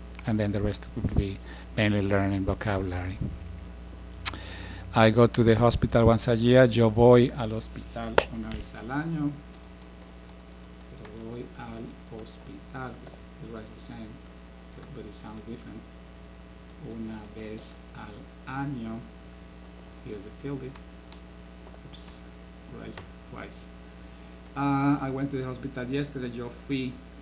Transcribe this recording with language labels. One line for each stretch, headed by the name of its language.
English: And then the rest will be mainly learning vocabulary. I go to the hospital once a year.
Spanish: Yo voy al hospital una vez al año. Yo voy al hospital.
English: It was the same, but it sounds different.
Spanish: Una vez al año.
English: Here's the tilde. Oops, right twice. I went to the hospital yesterday.
Spanish: Yo fui.